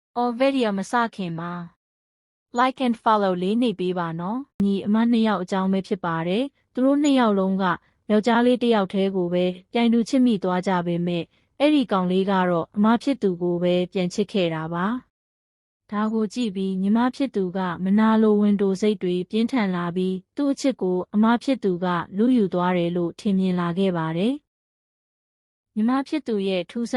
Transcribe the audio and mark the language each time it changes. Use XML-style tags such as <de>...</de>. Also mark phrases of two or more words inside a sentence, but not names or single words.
<my>or video မစခင်မှာ</my> <en>like and follow</en> <my>လေးနှိပ်ပေးပါနော်ညီအမ2ယောက်အကြောင်းပဲဖြစ်ပါတယ်သူတို့2ယောက်လုံးကယောက်ျားလေး1ယောက်တည်းကိုပဲပြိုင်တူချစ်မိသွားကြပေမဲ့အဲ့ဒီကောင်လေးကတော့အမဖြစ်သူကိုပဲပြန်ချစ်ခဲ့တာပါဒါကိုကြည့်ပြီးညီမဖြစ်သူကမနာလိုဝင်တိုစိတ်တွေပြင်းထန်လာပြီးသူ့အချစ်ကိုအမဖြစ်သူကလူယူသွားတယ်လို့ထင်မြင်လာခဲ့ပါတယ်ညီမဖြစ်သူရဲ့ထူးဆ</my>